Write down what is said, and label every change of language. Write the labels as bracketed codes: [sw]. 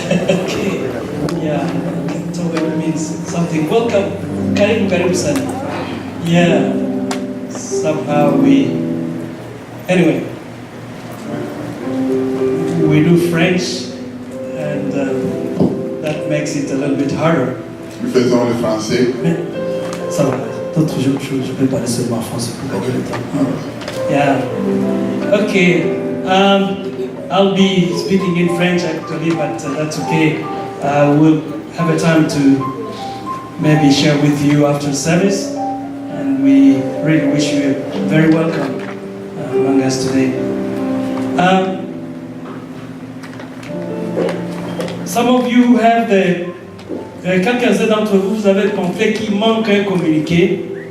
[en] Okay. Yeah. Towet means something. Welcome. [sw] Karibu sana. [en] Yeah. Somehow anyway, we do French, and that makes it a little bit harder. [fr] Nous faisons le français. Mais ça va. D'autres jours, je peux parler seulement français pour gagner le temps. [en] Yeah. Okay. I'll be speaking in French actually, but that's okay. We'll have a time to maybe share with you after service. And we really wish you very welcome among us today. Some of you have [fr] quelques-uns d'entre vous, vous avez compris qu'il manque un communiqué.